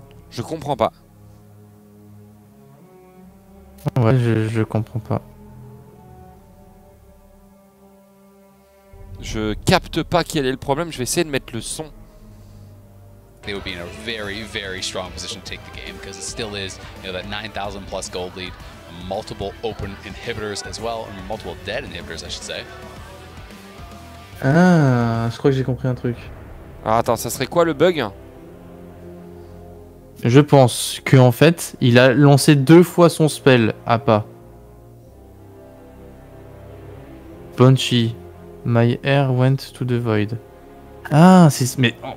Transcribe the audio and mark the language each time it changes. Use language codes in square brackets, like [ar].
[fr] Je comprends pas. Ouais, je comprends pas. Je capte pas quel est le problème. Je vais essayer de mettre le son. [en] They would be in a very, very strong position to take the game because it still is, that 9,000 plus gold lead, multiple open inhibitors as well, or multiple dead inhibitors, I should say. [fr] Ah, je crois que j'ai compris un truc. Alors attends, ça serait quoi le bug? Je pense que en fait, il a lancé 2 fois son spell Appa. [en] Punchy. My air went to the void. [fr] Ah, c'est... Mais...